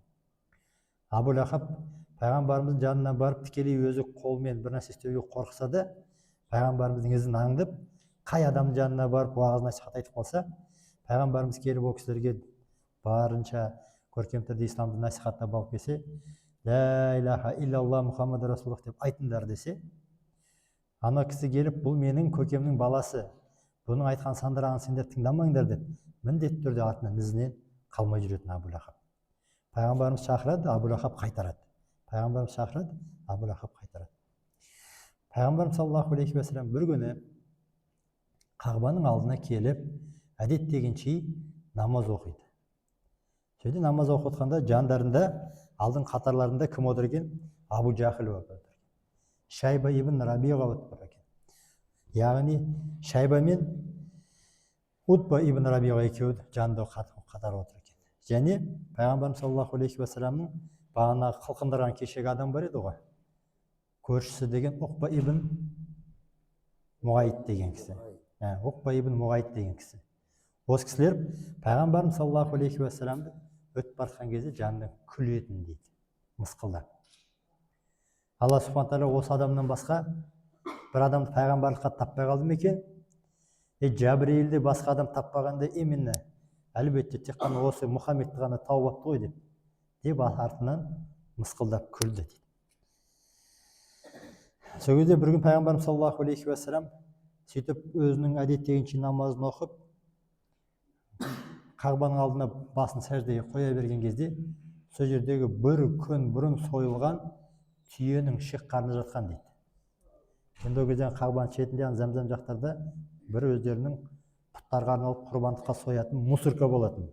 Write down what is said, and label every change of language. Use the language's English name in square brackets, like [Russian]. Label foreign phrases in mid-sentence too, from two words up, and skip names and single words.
[Kazakh] Абу Лахаб пайғамбарымыздың жанына барып тікелей өзі қолмен бір нәрсе істеуге қорқса да, пайғамбарымыздың ізін аңдып, қай адамның жанына барып уағыз насихат айтып қалса, пайғамбарымыз келіп ол кісілерге барынша көркем түрде исламды насихаттап алып келсе, [Arabic] "لا إله إلا الله محمد رسول الله" [Kazakh] деп айтыңдар десе, ана кісі келіп, "Бұл менің көкемнің баласы, бұның айтқан сандырағын сендер тыңдамаңдар" деп міндетті түрде артынан ізінен қалмай жүретін Абу Лахаб. Пайғамбарымыз шақырады, Абу Лахаб қайтарады. Пайғамбарымыз шақырады, Абу Лахаб қайтарады. Пайғамбарымыз [Arabic] صلى الله عليه وسلم [Kazakh] бір күні Қағбаның алдына келіп, әдеттегенше намаз оқиды. Сөйде намаз оқып отқанда жандарында, алдың қатарларында кім отыр екен? Абу Жахил отыр. Шайба ибн Рабиға отыр екен. Яғни Шайба мен Утба ибн Рабиға екеуі жанында қатар отыр екен. Және пайғамбарымыз [Arabic] صلى الله عليه وسلم [Kazakh] бағанағы қылқындырған кешегі адам бар еді ғой. Көршісі деген Уқба ибн Муғайт деген кісі. Уқба ибн Муғайт деген кісі. Осы кісілер пайғамбарымыз [Arabic] صلى الله عليه وسلم [Kazakh] өтіп бартқан кезде жанынан күлетін дейді, мысқылдап. Алла [Arabic] سبحانه وتعالى [Kazakh] осы адамнан басқа бір адамды пайғамбарлыққа таппай қалды ма екен? Жабірейілді басқа адам таппағанда именно әлбетте тек қана осы Мұхаммедті ғана тауып апты ғой деп артынан мысқылдап күлді дейді. Сол кезде бір күн пайғамбарымыз [Arabic] صلى الله عليه وسلم [Kazakh] сөйтіп өзінің әдеттегенше намазын оқып Қағбаның алдына басын сәждеге қоя берген кезде, сол жердегі бір күн бұрын сойылған түйенің шек қарны жатқан дейді. Енді ол кезде Қағбаның шетінде Зәмзәм жақтарда бір өздерінің пұттарға арналып құрбандыққа соятын мусорка болатын.